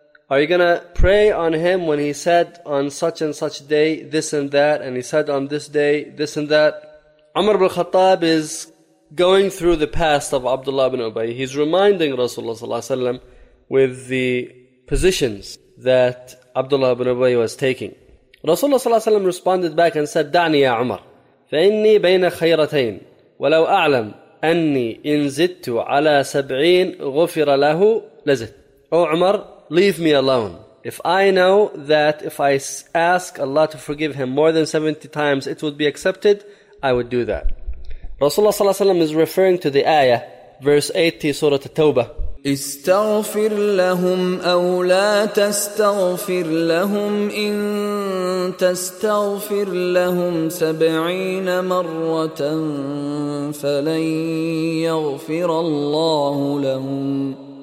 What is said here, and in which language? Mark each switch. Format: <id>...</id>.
<en>Are you going to pray on him when he said on such and such day this and that, and he said on this day this and that? Umar ibn al-Khattab is going through the past of Abdullah ibn Ubay. He's reminding Rasulullah sallallahu alayhi wa sallam with the positions that Abdullah ibn Ubay was taking. Rasulullah sallallahu alayhi wa sallam responded back and said,</en> <ar>دعني يا عمر فإني بين خيرتين ولو أعلم أني إن زدت على سبعين غفر له لزد.</ar> <en>O Umar, leave me alone. If I know that if I ask Allah to forgive him more than 70 times, it would be accepted, I would do that. Rasulullah sallallahu alayhi wa sallam is referring to the ayah, verse 80, Surah At-Tawbah.</en> <ar>استغفر لهم أو لا تستغفر لهم إن تستغفر لهم 70 مرة فلن يغفر الله لهم.</ar>